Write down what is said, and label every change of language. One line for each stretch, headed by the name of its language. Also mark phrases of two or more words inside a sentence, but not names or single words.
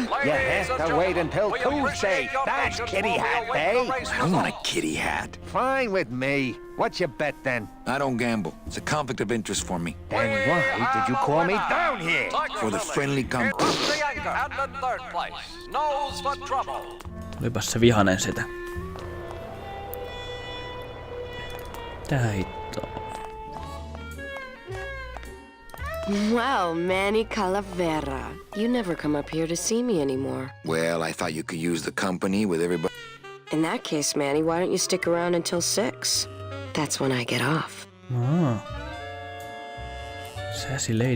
English: You have to wait until Tuesday. That's kitty hat day. I don't want a kitty hat. Fine with me. What's your bet then? I don't gamble. It's a conflict of interest for me. Then why did you call me down here? For the friendly Rusty Anchor and in third place. Nose for trouble.
Finnish: Olipas se vihanen sitä. Tää hittoa.
English: Wow, Manny Calavera. You never come up here to see me anymore. Well, I thought you could use the company with everybody. In that case, Manny, why don't you stick around until 6? That's when I get off. Ah. Sassy lady.